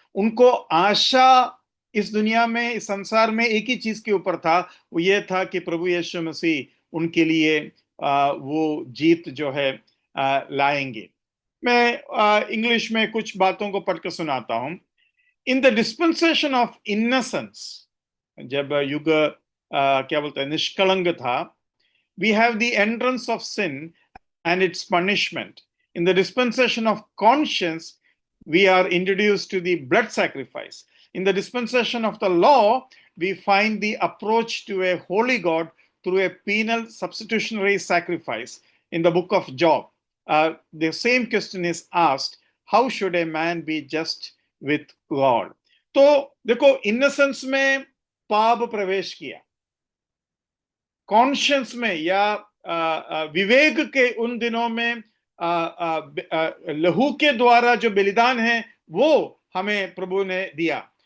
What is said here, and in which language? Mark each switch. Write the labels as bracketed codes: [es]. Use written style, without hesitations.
[hi] उनको आशा इस दुनिया में, इस संसार में एक ही चीज के ऊपर था, वो ये था कि प्रभु यीशु मसीह उनके लिए वो जीत जो है लाएंगे। मैं इंग्लिश में कुछ बातों को पढ़कर सुनाता हूं। [en] in the dispensation of innocence, [hi] जब युग क्या बोलते हैं, निष्कलंक था, [en] We have the entrance of sin and its punishment. In the dispensation of conscience, we are introduced to the blood sacrifice. In the dispensation of the law, we find the approach to a holy God through a penal substitutionary sacrifice. In the book of Job, the same question is asked, how should a man be just with God? [hi] तो देखो, इनसेंस में पाप प्रवेश किया, conscience में या विवेक के उन दिनों में लहू के द्वारा जो बलिदान है वो हमें प्रभु ने दिया।